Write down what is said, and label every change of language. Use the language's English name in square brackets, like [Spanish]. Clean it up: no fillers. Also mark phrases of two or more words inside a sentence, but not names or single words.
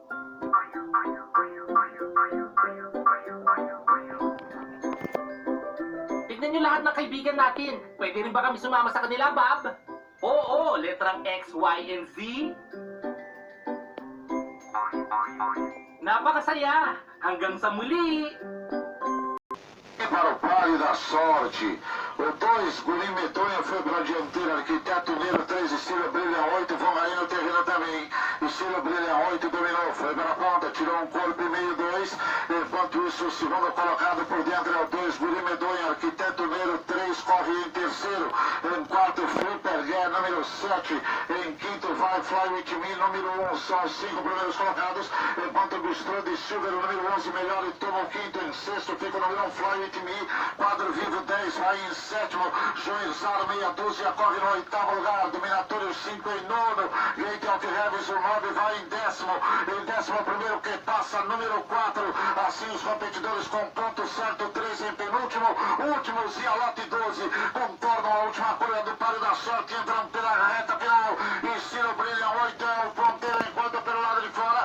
[Filipino] Tignan nyo lahat ng kaibigan natin. Pwede rin ba kami sumama sa kanila, Bob? Oo, letrang X, Y, and Z. Napakasaya! Hanggang sa muli! [Portuguese] Para o páreo da sorte. O 2, Gulim Medonha foi para a dianteira. Arquiteto Mineiro 3, Estilo Brilha 8. Vão aí no terreno também. Estilo Brilha 8 dominou. Foi para a ponta, tirou um corpo e meio 2. Enquanto isso, o segundo colocado por dentro é o 2, Gulim Medonha. Arquiteto Mineiro 3 corre em terceiro. Em quarto, Flipper Guerra número 7. Em quinto, vai Fly With Me número 1. São os 5 primeiros colocados. Enquanto o Bistrô de Silver, o número 11 melhor e toma o quinto. Em sexto, fica o número 1, Fly With Me. Quadro Vivo 10 vai em sétimo. Joinzaro meia dúzia corre no oitavo lugar. Dominatório 5 em nono. Gate of Heavis o 9 vai em décimo. Em décimo primeiro que passa número 4. Assim os competidores com ponto certo 3 em penúltimo. Último Zialote 12 contornam a última curva do páreo da sorte. Entram pela reta final. Estilo Brilha 8 é o ponteiro enquanto pelo lado de fora.